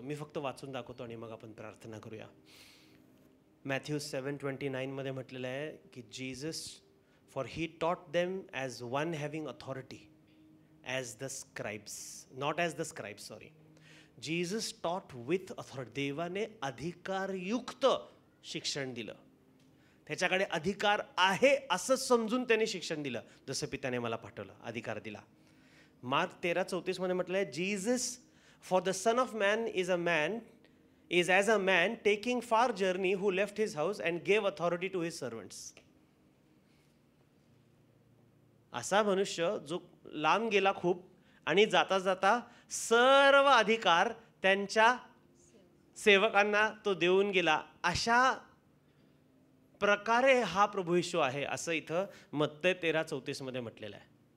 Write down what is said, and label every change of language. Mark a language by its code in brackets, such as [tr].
[mr] मी फक्त वाचून दाखवतो आणि मग आपण प्रार्थना करूया. मॅथ्यू 7:29 मध्ये म्हटलेलं आहे की Jesus, [en] For he taught them as one having authority as the scribes, not as the scribes, sorry. Jesus taught with authority. [mr] देवाने अधिकारयुक्त शिक्षण दिलं. त्याच्याकडे अधिकार आहे असं समजून त्याने शिक्षण दिलं. जसं पित्याने मला पाठवलं, अधिकार दिला. [en] Mark 13:34 [mr] मध्ये म्हटलं आहे, [en] Jesus, for the son of man is as a man taking far journey who left his house and gave authority to his servants. [mr] असा मनुष्य जो लांब गेला खूप आणि जाता जाता सर्व अधिकार त्यांच्या सेवकांना तो देऊन गेला. अशा प्रकारे हा प्रभू येशू आहे असं इथं मत्तै 13:34 मध्ये म्हटलेलं आहे.